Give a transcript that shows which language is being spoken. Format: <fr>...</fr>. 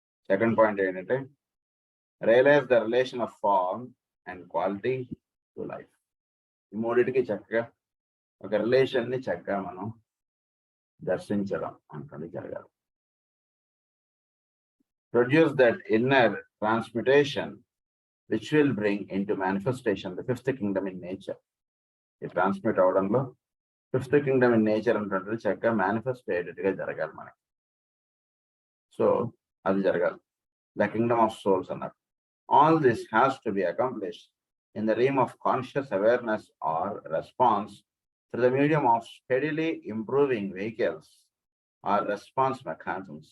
<en>Second point ఏంటంటే realise the relation of form and quality to life.</en> <te>ఈ మూడింటికి చక్కగా ఒక రిలేషన్ని చక్కగా మనం దర్శించడం అంటే జరగాలి. Produce that inner ట్రాన్స్మ్యుటేషన్</te> <en>which will bring into manifestation the fifth kingdom in nature.</en> <te>ఈ transmit అవడంలో</te> <en>fifth kingdom in nature</en> <te>అంటే చక్కగా మేనిఫెస్ట్ అయ్యేటట్టుగా జరగాలి మనకి. సో అది జరగాలి.</te> <en>the kingdom of souls</en> <te>అన్నారు.</te> <en>All this has to be accomplished in the realm of conscious awareness or response through the medium of steadily improving vehicles or response mechanisms.</en>